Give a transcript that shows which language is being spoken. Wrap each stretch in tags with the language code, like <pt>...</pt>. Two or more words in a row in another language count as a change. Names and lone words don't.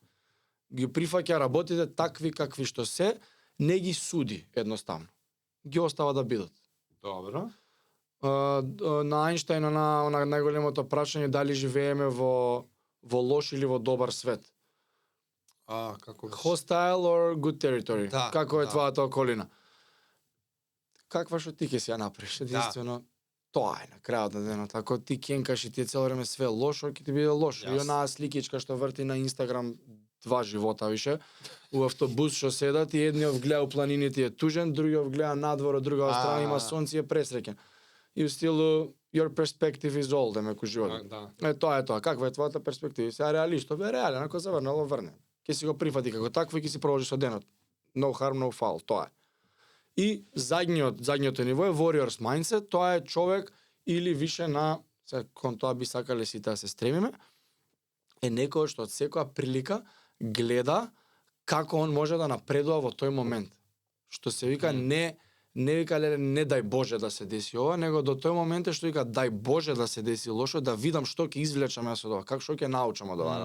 <mk>Ги прифаќа работите такви какви што се, не ги суди едноставно. Ги остава да бидат. Добро. На Ајнштајн на најголемото прашање дали живееме во лош или во добар свет. Како беше?</mk> <en>Hostile or good territory.</en> <mk>Да, Како е да. твојата околина? Каква што ти ќе си ја направиш? Единствено, тоа е на крајот на денот. Ако ти кенкаш и ти е цело време све лошо, ќе ти биде лошо. И онаа сликичка што врти на Инстаграм 2 живота више, у автобус што седат и едниот гледа у планините е тужен, другиот гледа надвор, од друга страна има сонце и е пресреќен. И у стилу</mk> <en>your perspective is all,</en> <mk>демек у животот. Да. Тоа е тоа. Каква е твојата перспектива? Сега реалистов е реален, ако заврнало врне. Ќе си го прифати како такво и ќе си продолжи со денот.</mk> <en>No harm, no foul,</en> <mk>тоа е. И задниото ниво е</mk> <en>warrior's mindset,</en> <mk>тоа е човек или више на, кон тоа би сакале сите да се стремиме, е некој што од секоја прилика гледа како он може да напредува во тој момент. Што се вика не вика не дај Боже да се деси ова, него до тој момент е што вика дај Боже да се деси лошо, да видам што ќе извлечам јас од ова, како што ќе научам од ова.</mk>